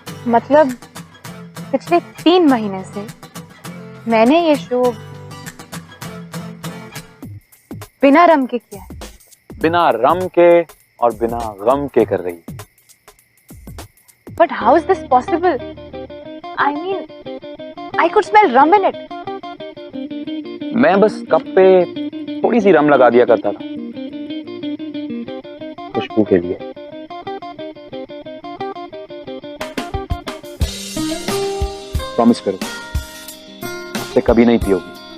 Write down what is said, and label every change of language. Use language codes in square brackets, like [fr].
[hi] मतलब पिछले 3 महीने से मैंने ये शो बिना रम के किया है। बिना रम के और बिना गम के कर रही। [en] But how is this possible? I mean, I could smell rum in it. [hi] मैं बस कप पे थोड़ी सी रम लगा दिया करता था खुशबू के लिए। प्रॉमिस करो आपसे कभी नहीं पियोगी।